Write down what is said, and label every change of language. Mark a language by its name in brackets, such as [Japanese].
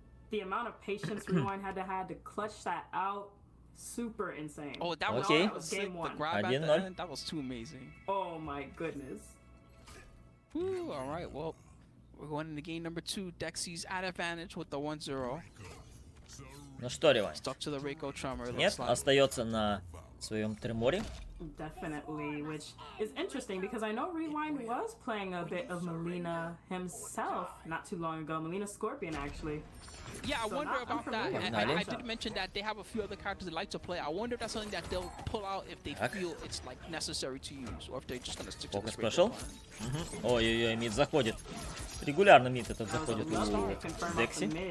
[English] The amount of patience Rewind had to clutch that out, super insane. Oh, that was, okay. That was game one. The grab at the end, that was too amazing. Oh my goodness. Woo, all right, well, we're going into game number 2. Dexy's at advantage with the 1-0. [Russian] Ну что, Ревайн? Нет, остается на своем треморе. [English] Definitely, which is interesting because I know Rewind was playing a bit of Melina himself not too long ago. Melina Scorpion, actually. Yeah, I wonder about that. And I did mention that they have a few other characters they like to play. I wonder if that's something that they'll pull out if they feel it's like necessary to use, or if they're just gonna stick to the special. [Russian] Ой-ой-ой, мид заходит. Регулярно мид этот заходит у Декси.